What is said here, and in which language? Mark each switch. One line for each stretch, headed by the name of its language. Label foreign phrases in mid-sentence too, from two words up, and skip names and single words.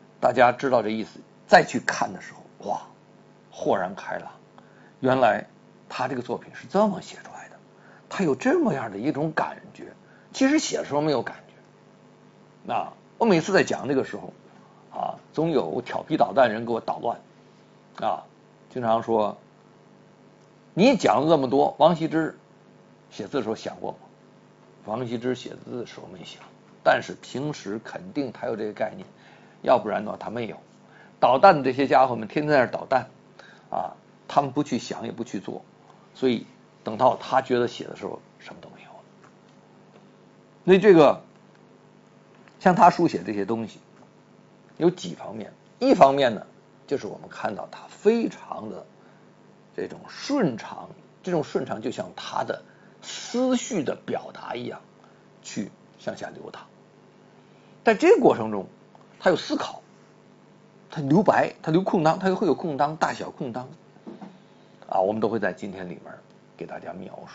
Chinese: 大家知道這意思，再去看的时候，哇，豁然開朗，原來他这個作品是這麼寫出來的，他有這麼樣的一種感覺，其實寫的時候沒有感覺。那我每次在講這個時候啊，總有調皮搗蛋人給我搗亂啊，經常說你講了這麼多，王羲之寫字的時候想過嗎？王羲之寫字的時候沒想，但是平時肯定他有這個概念，要不然的話他沒有。搗蛋的這些家伙們天天在那搗蛋啊，他們不去想也不去做，所以等到他覺得写的时候什麼都沒有了。所以这个像他書寫這些東西有幾方面，一方面呢就是我們看到他非常的這種順暢，這種順暢就像他的思緒的表達一樣去向下流淌。在這個過程中他有思考，他留白，他留空檔，他會有空檔，大小空檔啊，我們都會在今天裡面給大家描述。